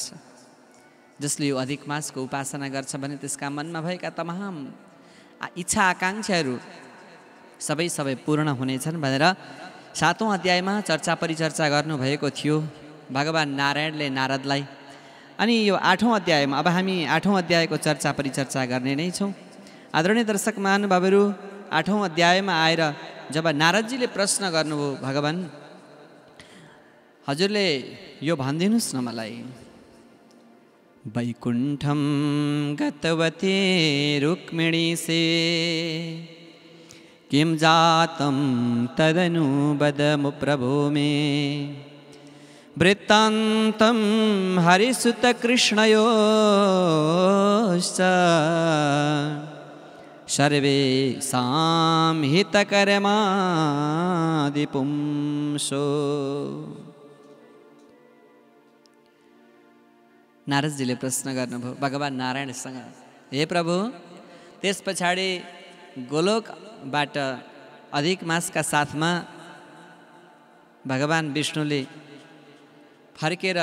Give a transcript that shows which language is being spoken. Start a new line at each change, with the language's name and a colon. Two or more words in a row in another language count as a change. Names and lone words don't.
Nepali: जसले यो अधिक मासको उपासना गर्छ भने त्यसका मनमा भएका तमाम इच्छा आकाङ्क्षाहरू सबै पूर्ण हुनेछन् भनेर 7औं अध्यायमा चर्चा परिचर्चा गर्नुभएको थियो भगवान नारायणले नारदलाई। अनि यो 8औं अध्यायमा अब हामी 8औं अध्यायको चर्चा परिचर्चा गर्ने नै छौँ। आदरणीय दर्शक महानुभावहरू, 8औं अध्यायमा आएर जब नारदजीले प्रश्न गर्नुभयो, भगवान हजुरले यो भनिदिनुहोस् न मलाई,
Sanskrit: वैकुण्ठम गतवते रुक्मिणी से किं जातं तदनु वदमु प्रभो मे, वृत्तान्तं हरिसुत कृष्णयोश्च सर्वेषां हितकर्मादिपुंसो।
Nepali: नारदजीले प्रश्न गर्नुभयो भगवान नारायणसँग, हे प्रभु, त्यस पछाडि गोलोकबाट अधिक मासका साथमा भगवान विष्णुले फर्केर